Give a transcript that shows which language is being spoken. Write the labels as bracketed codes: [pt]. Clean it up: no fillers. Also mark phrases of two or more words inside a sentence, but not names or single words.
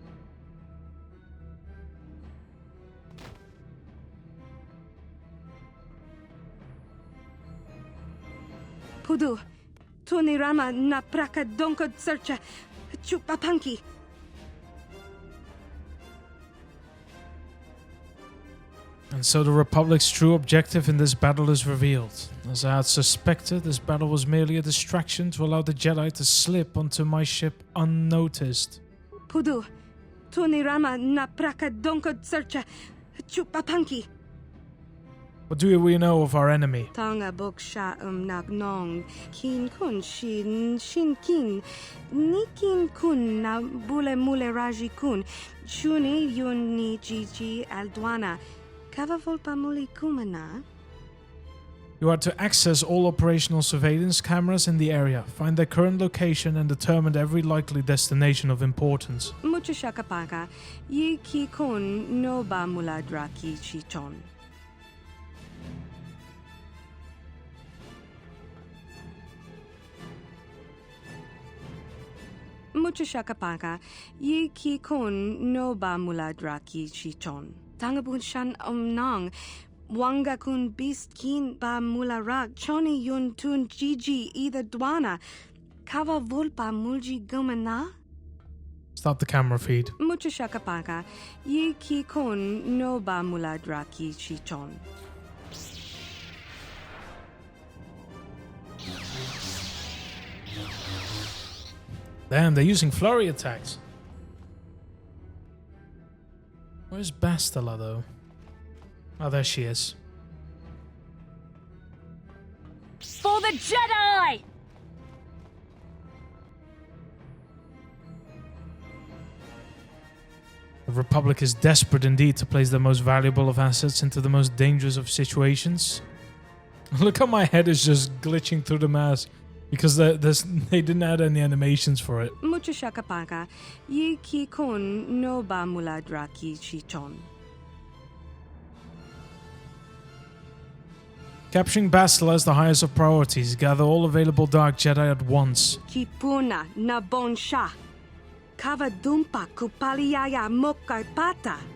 [en] Pudu tunirama na praka donko searcha chupapanki. And so the Republic's true objective in this battle is revealed. As I had suspected, this battle was merely a distraction to allow the Jedi to slip onto my ship unnoticed. Pudu tunirama na praka donko searcha chupapanki. What do we know of our enemy? Tanga boksha nagnong kin kun shin kin nikin kun na bule mule raji kun chuni yun ni jiji aldwana kava volpa muli kumana. You are to access all operational surveillance cameras in the area, find their current location and determine every likely destination of importance. Mucha shakapaka yi ki kun no ba muladra ki chichon. Mucha shakapaka yi ki kun no ba muladra ki chichon. Tangabun shan nang wanga kun beast kin ba mularak choni yun tun jiji either dwana kava volpa mulji gumana. Stop the camera feed. Mucha shakapaka yi ki kun no ba muladra ki chichon. Damn, they're using flurry attacks. Where's Bastila, though? Oh, there she is. For the Jedi! The Republic is desperate indeed to place the most valuable of assets into the most dangerous of situations. Look how my head is just glitching through the mask. Because they didn't add any animations for it. Mucha shakapaka yi ki kun no ba muladra ki chichon. Capturing Bastila is the highest of priorities. Gather all available Dark Jedi at once. Kipuna na bonsha. Kava dumpa kupaliaya moka pata.